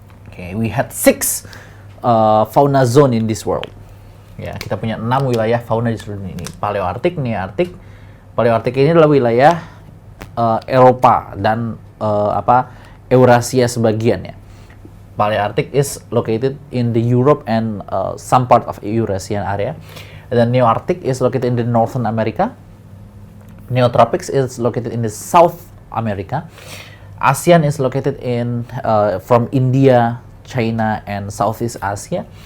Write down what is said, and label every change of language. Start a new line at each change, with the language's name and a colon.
English: Okay, we had 6 fauna zone in this world.
Indonesian: Ya, kita punya 6 wilayah fauna di seluruh dunia ini. Paleoarctic, Nearctic. Paleoarctic ini adalah wilayah Eropa dan Eurasia sebagian ya.
English: Palearctic is located in the Europe and some part of Eurasian area. And then Neoarctic is located in the Northern America. Neotropics is located in the South America. ASEAN is located in from India, China, and Southeast Asia.